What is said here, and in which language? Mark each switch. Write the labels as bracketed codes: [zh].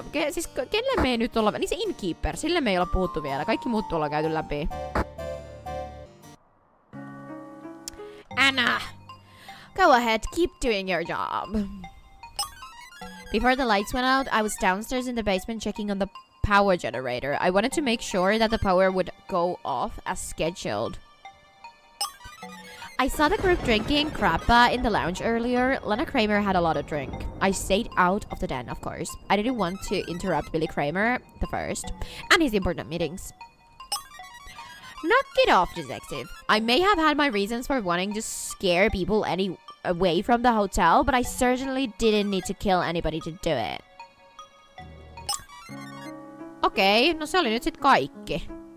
[fi] Siis kenelle me ei nyt olla... Niin se Innkeeper, sille me ei olla puhuttu vielä. Kaikki muut ollaan käyty läpi. Anna! [en] Go ahead, keep doing your job. Before the lights went out, I was downstairs in the basement checking on the power generator. I wanted to make sure that the power would go off as scheduled. I saw the group drinking crappa in the lounge earlier. Lana Kramer had a lot of drink. I stayed out of the den, of course. I didn't want to interrupt Billy Kramer, the first, and his important meetings. Knock it off, detective. I may have had my reasons for wanting to scare people away from the hotel, but I certainly didn't need to kill anybody to do it. [fi] Okei, no se oli nyt sit kaikki.